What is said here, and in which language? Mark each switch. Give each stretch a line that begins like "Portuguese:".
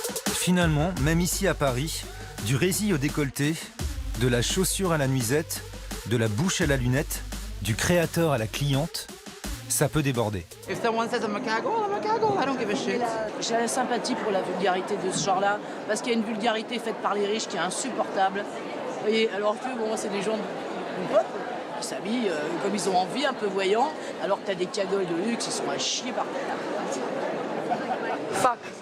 French: Finalement, même ici à Paris, du résil au décolleté, de la chaussure à la nuisette, de la bouche à la lunette, du créateur à la cliente, ça peut déborder.
English: If someone says I'm a cagole, I don't give a shit.
French: J'ai la sympathie pour la vulgarité de ce genre-là, parce qu'il y a une vulgarité faite par les riches qui est insupportable. Et alors que bon, c'est des gens du peuple qui s'habillent comme ils ont envie, un peu voyants, alors que t'as des cagoles de luxe, ils sont à chier par terre.
English: Fuck.